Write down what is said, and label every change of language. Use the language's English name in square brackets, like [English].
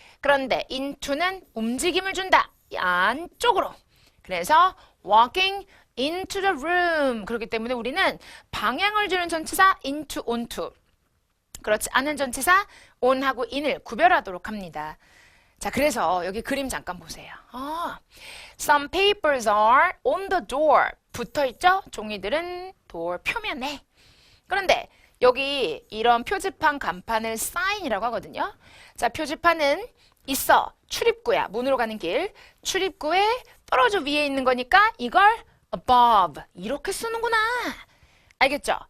[Korean] 그런데 into는 움직임을 준다. 안쪽으로. 그래서 [English] walking into the room. [Korean] 그렇기 때문에 우리는 방향을 주는 전치사 into, onto. 그렇지 않은 전치사 on하고 in을 구별하도록 합니다. 자, 그래서 여기 그림 잠깐 보세요. [English] Some papers are on the door. [Korean] 붙어있죠? 종이들은 door 표면에. 그런데 여기 이런 표지판 간판을 sign이라고 하거든요. 자, 표지판은 있어. 출입구야. 문으로 가는 길. 출입구에 떨어져 위에 있는 거니까 이걸 above. 이렇게 쓰는구나. 알겠죠?